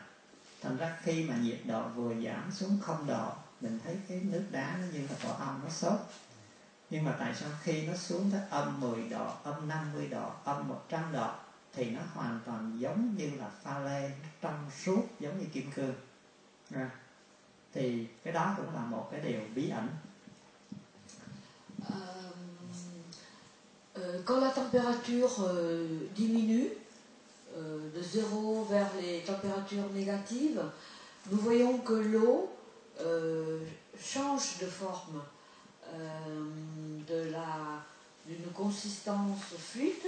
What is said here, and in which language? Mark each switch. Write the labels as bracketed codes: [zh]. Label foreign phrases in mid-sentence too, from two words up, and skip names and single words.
[vi] Thành ra khi mà nhiệt độ vừa giảm xuống 0 độ, mình thấy cái nước đá nó như là tổ ong, nó sốt. Nhưng mà tại sao khi nó xuống tới âm 10 độ, âm 50 độ, âm 100 độ thì nó hoàn toàn giống như là pha lê, trong suốt, giống như kim cương. Thì cái đó cũng là một cái điều bí ẩn. [fr] Quand la température diminue de 0 vers les températures négatives, nous voyons que l'eau change de forme, d'une consistance fluide.